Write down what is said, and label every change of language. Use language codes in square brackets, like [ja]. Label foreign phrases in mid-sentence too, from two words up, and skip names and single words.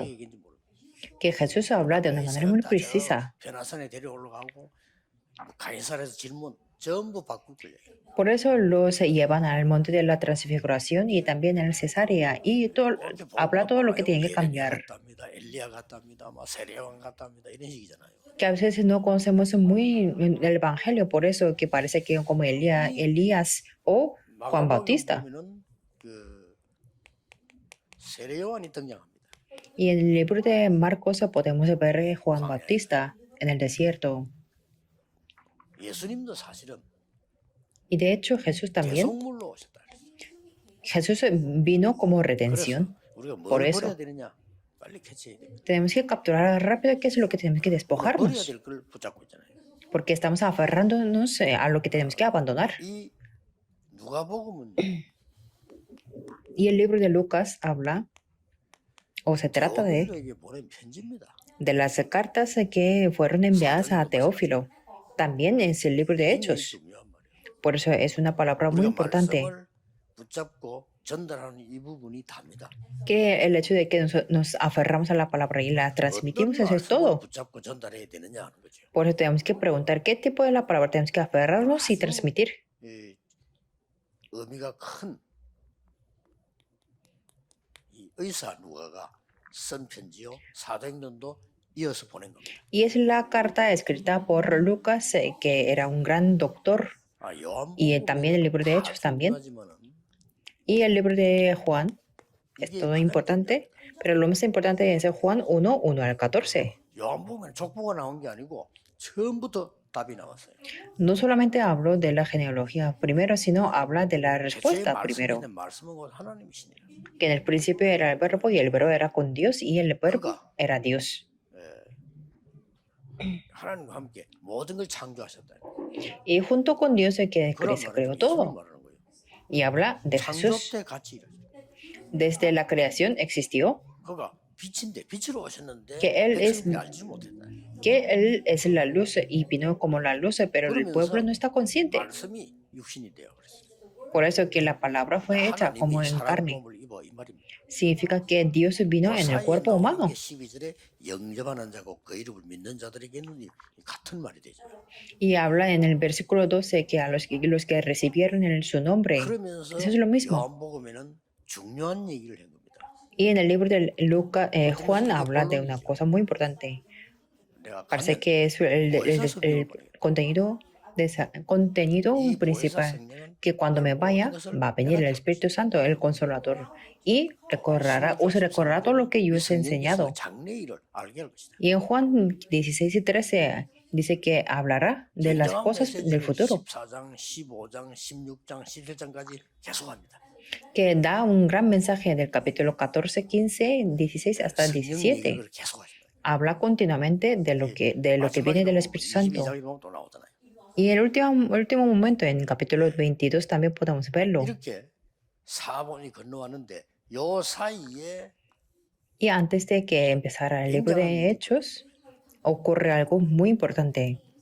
[es] Que Jesús habla de una manera muy precisa. [ko] 변화산에 데려올라가고 가이사랴에서 질문 전부 바꿀 거예요. [es] Por eso los llevan al monte de la transfiguración y también en Cesarea y habla todo lo que tiene que cambiar. [ko] 엘리야 같답니다. 막 세례요한 같답니다. 이런 식이잖아요. [es] Que a veces no conocemos muy el evangelio, por eso que parece que como Elías o Juan Bautista. [ko] 보면은 그 세례요한이 등장합니다. [es] Y en el libro de Marcos podemos ver Juan Bautista en el desierto. [ko] 예수님도 사실은 [es] Y de hecho Jesús también. [ko] 대속물로 오셨다. [es] Jesús vino como redención. [ko] 우리가 [es] Por [ko] 뭘 [es] eso [ko] 버려야 되느냐? 빨리 캐치해야 됩니다. [es] tenemos que capturar rápido qué es lo que tenemos que [ko] 버려야 [es] despojarnos. [ko] 될 걸 붙잡고 있잖아요. [es] Porque estamos aferrándonos a lo que tenemos que abandonar. [ko] 이 누가복음은 [es] Y el libro de Lucas habla, o se trata [ko] teó필로에게 보낸 편지입니다. [es] de las cartas que fueron enviadas a Teófilo. También es el libro de [ko] 굉장히 [es] Hechos. [ko] 중요한 말이에요. [es] Por eso es una palabra muy [ko] 우리가 [es] importante. [ko] 말씀을 붙잡고 전달하는 이 부분이 답니다. [es] Que el hecho de que nos aferramos a la palabra y la transmitimos, eso es [ko] 말씀을 [es] todo. [ko] 붙잡고 전달해야 되느냐 하는 거죠. [es] Por eso tenemos que preguntar qué tipo de la palabra tenemos que aferrarnos y transmitir. [ko] 이 의미가 큰 이 의사 누가가 쓴 편지요. 사도행전도 이어서 보낸 겁니다. [es] Y es la carta escrita por Lucas, que era un gran doctor, y también el libro de Hechos también. Y el libro de Juan es todo importante, pero lo más importante es Juan 1, 1 al 14. [ko] 요한복음에 족보가 나온 게 아니고 처음부터 답이 나왔어요. [es] No solamente hablo de la genealogía primero, sino habla de la respuesta primero. [ko] 말씀은 곧 하나님이시니라. [es] Que en el principio era el verbo y el verbo era con Dios y el verbo era Dios. [ko] 하나님과 함께 모든 걸 창조하셨다. [es] Y junto con Dios es que se creó todo. Y habla de Jesús. [ko] 창조 때 같이 일하셨다. [es] Desde la creación existió. [ko] 그가 빛인데 빛으로 오셨는데 [es] Que él [ko] 알지 못했다. [es] que él es la luz y vino como la luz, pero el pueblo no está consciente. [ko] 말씀이 육신이 되어 그랬어요. [es] Por eso que la palabra fue hecha como en carne. [ko] 몸을 입어 이 말입니다. [es] Significa que Dios vino en el cuerpo humano. [ko] 12절에 영접하는 자고 그 이름을 믿는 자들에게는 같은 말이 되죠. [es] Y habla en el versículo 12 que a los que recibieron su nombre, [ko] 그러면서 [es] eso es lo mismo. [ko] 요한복음에는 중요한 얘기를 한 겁니다. [es] Y en el libro de Juan habla de una cosa muy importante. Parece que es el contenido principal, que cuando me vaya va a venir el Espíritu Santo, el Consolador, y os recordará todo lo que yo os he enseñado. Y en Juan 16 y 13 dice que hablará de las cosas del futuro, [ko] 14장, 15장, 16장, 17장까지 계속합니다. [es] que da un gran mensaje del capítulo 14, 15, 16 hasta 17. Habla continuamente de lo que viene del Espíritu Santo. Y el último momento, en el capítulo 22, también podemos verlo. Y antes de que empezara el libro de Hechos, ocurre algo muy importante.